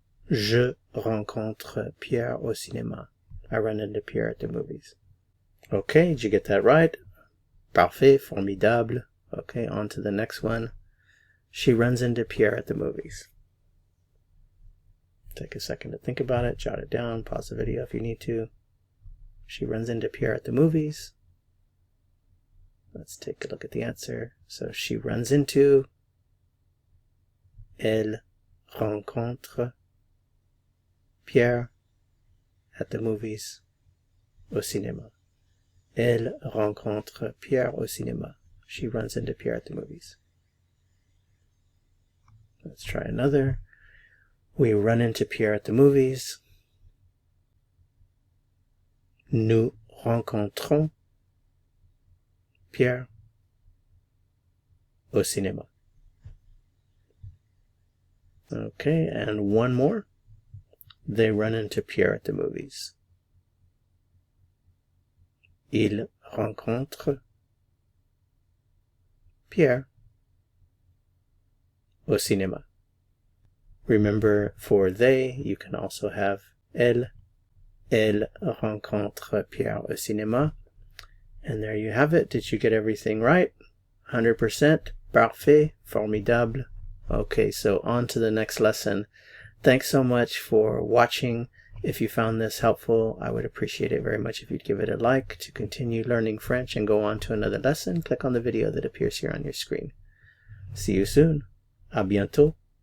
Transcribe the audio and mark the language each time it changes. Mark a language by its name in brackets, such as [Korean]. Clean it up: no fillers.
[French] Je rencontre Pierre au cinéma. [English] I run into Pierre at the movies. Okay, did you get that right? [French] Parfait, formidable. [English] Okay, on to the next one. She runs into Pierre at the movies. Take a second to think about it, jot it down, pause the video if you need to. She runs into Pierre at the movies. Let's take a look at the answer. So she runs into, [French] elle rencontre [English] Pierre at the movies [French] au cinéma. Elle rencontre Pierre au cinéma. [English] She runs into Pierre at the movies. Let's try another. We run into Pierre at the movies. [French] Nous rencontrons Pierre au cinéma. [English] Okay, and one more. They run into Pierre at the movies. [French] Ils rencontrent Pierre au cinéma. [English] Remember, for they, you can also have elle. [French] Elle rencontre Pierre au cinéma. [English] And there you have it. Did you get everything right? 100%. [French] Parfait. Formidable. [English] Okay, so on to the next lesson. Thanks so much for watching. If you found this helpful, I would appreciate it very much if you'd give it a like. To continue learning French and go on to another lesson, click on the video that appears here on your screen. See you soon. [French] À bientôt.